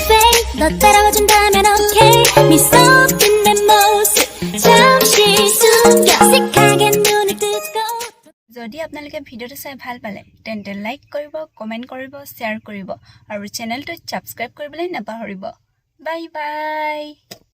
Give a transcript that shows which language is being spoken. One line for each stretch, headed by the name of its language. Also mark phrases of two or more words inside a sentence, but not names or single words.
Korean: fake 너 따라와준다면 okay 미소 띤 내 모습 잠시 숨겨 색하게 눈을 뜨고
Assamese: যদি আপোনালোকে ভিডিঅ'টো চাই ভাল পালে তেন্তে লাইক কৰিব, কমেণ্ট কৰিব, শ্বেয়াৰ কৰিব আৰু চেনেলটো ছাবস্ক্ৰাইব কৰিবলৈ নাপাহৰিব।
English: bye bye.